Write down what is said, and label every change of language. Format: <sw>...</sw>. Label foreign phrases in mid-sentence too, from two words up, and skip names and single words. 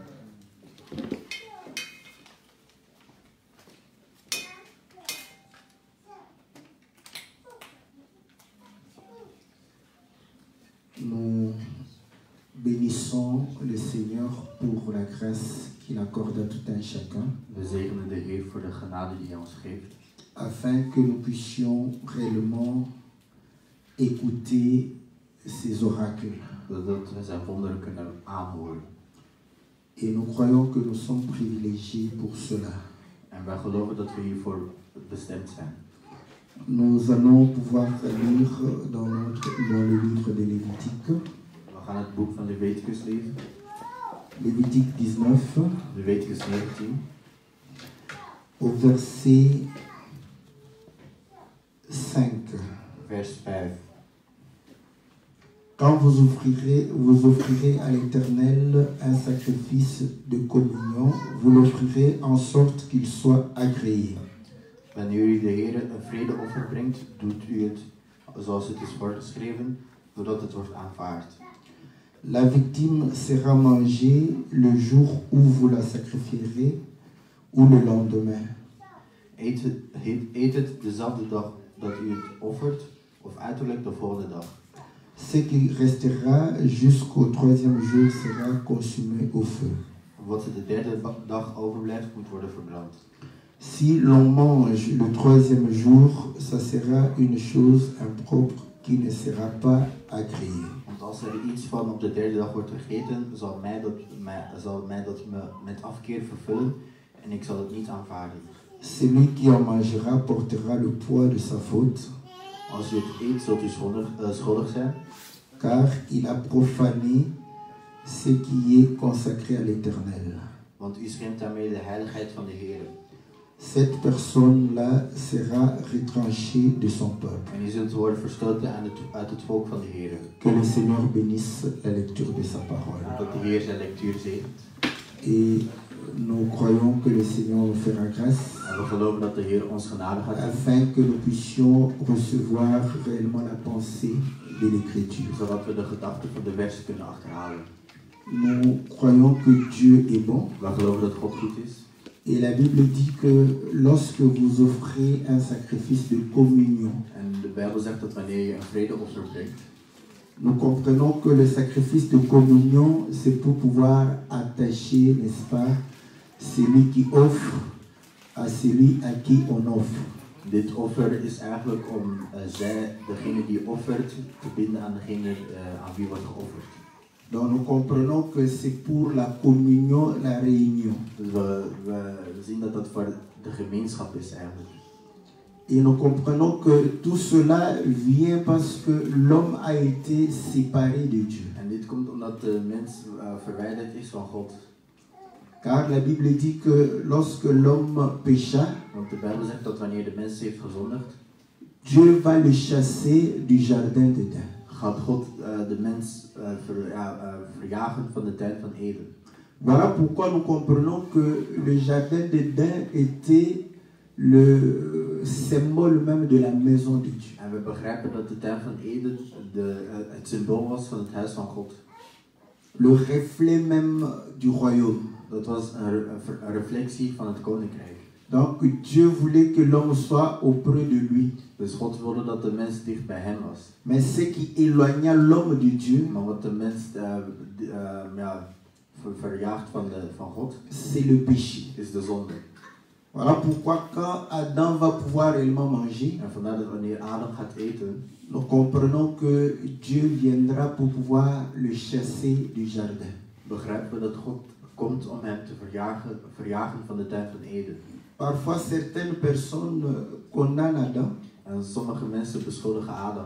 <fr>Nous bénissons le Seigneur pour la grâce qu'il accorde à tout un chacun.</fr> <nl>We zegenen de Heer voor de genade die Hij ons geeft,</nl> <fr>Afin que nous puissions réellement écouter ses oracles.</fr> <nl>zodat we zijn wonderen kunnen aanhoren.</nl> <fr>Et nous croyons que nous sommes privilégiés pour cela.</fr> <nl>En wij geloven dat we hiervoor bestemd zijn.</nl> <fr>Nous allons pouvoir lire dans le livre de Lévitique,</fr> <nl>We gaan het boek van Leviticus lezen,</nl> <fr>Lévitique 19,</fr> <nl>Leviticus 19,</nl> <fr>au verset 5.</fr> <nl>vers 5.</nl> <fr>Quand vous offrirez à l'Éternel un sacrifice de communion, vous l'offrirez en sorte qu'il soit agréé.</fr> <nl>Wanneer u de Heer een vredeoffer brengt, doet u het zoals het is voorgeschreven, zodat het wordt aanvaard.</nl> <fr>La victime sera mangée le jour où vous la sacrifierez ou le lendemain.</fr> <nl>Eet het dezelfde dag dat u het offert, of uiterlijk de volgende dag.</nl> <fr>Ce qui restera jusqu'au troisième jour sera consumé au feu.</fr> <nl>Wat er de derde dag overblijft, moet worden verbrand.</nl> <fr>Si l'on mange le troisième jour, ça sera une chose impropre qui ne sera pas agréée.</fr> <nl>Want als er iets van op de derde dag wordt gegeten, zal mij dat me met afkeer vervullen en ik zal het niet aanvaarden.</nl> <fr>Celui qui en mangera portera le poids de sa faute,</fr> <nl>Als u het eet, zult u schuldig zijn,</nl> <fr>car il a profané ce qui est consacré à l'Éternel.</fr> <nl>want u schendt daarmee de heiligheid van de Heer.</nl> <fr>Cette personne-là sera retranchée de son peuple.</fr> <nl>En u zult worden verstoten uit het volk van de Heer.</nl> <fr>Que le Seigneur bénisse la lecture de sa parole.</fr> <nl>Dat de Heer zijn lectuur zegent.</nl> <fr>Et nous croyons que le Seigneur nous fera grâce</fr> <nl>En we geloven dat de Heer ons genade gaat geven,</nl> <fr>afin que nous puissions recevoir réellement la pensée de l'Écriture.</fr> <nl>zodat we de gedachten van de versen kunnen achterhalen.</nl> <fr>Nous croyons que Dieu est bon.</fr> <nl>We geloven dat God goed is.</nl> <fr>Et la Bible dit que lorsque vous offrez un sacrifice de communion,</fr> <nl>En de Bijbel zegt dat wanneer je een vredeoffer brengt,</nl> <fr>nous comprenons que le sacrifice de communion, c'est pour pouvoir attacher, n'est-ce pas, celui qui offre à celui à qui on offre.</fr> <nl>dit offer is eigenlijk om degene die offert te binden aan degene aan wie wordt geofferd.</nl> <fr>Donc nous comprenons que c'est pour la communion, la réunion.</fr> <nl>Dus we zien dat dat voor de gemeenschap is eigenlijk.</nl> <fr>Et nous comprenons que tout cela vient parce que l'homme a été séparé de Dieu.</fr> <nl>En dit komt omdat de mens verwijderd is van God.</nl> <fr>Car la Bible dit que lorsque l'homme pécha,</fr> <nl>Want de Bijbel zegt dat wanneer de mens heeft gezondigd,</nl> <fr>Dieu va le chasser du jardin d'Éden.</fr> <nl>gaat God de mens verjagen van de tuin van Eden.</nl> <fr>Voilà pourquoi nous comprenons que le jardin d'Éden était le symbole même de la maison de Dieu.</fr> <nl>En we begrijpen dat de tuin van Eden het symbool was van het huis van God.</nl> <fr>Le reflet même du royaume.</fr> <nl>Dat was een reflectie van het koninkrijk.</nl> <fr>Donc Dieu voulait que l'homme soit auprès de lui.</fr> <nl>Dus God wilde dat de mens dicht bij hem was.</nl> <fr>Mais ce qui éloigna l'homme de Dieu,</fr> <nl>Maar wat de mens verjaagt van God,</nl> <fr>c'est le péché.</fr> <nl>is de zonde.</nl> <fr>Voilà pourquoi quand Adam va pouvoir réellement manger,</fr> <nl>En vandaar dat wanneer Adam gaat eten,</nl> <fr>nous comprenons que Dieu viendra pour pouvoir le chasser du jardin.</fr> <nl>begrijpen we dat God komt om hem te verjagen van de tuin van Eden.</nl> <fr>Parfois certaines personnes condamnent Adam.</fr> <nl>En sommige mensen beschuldigen Adam.</nl>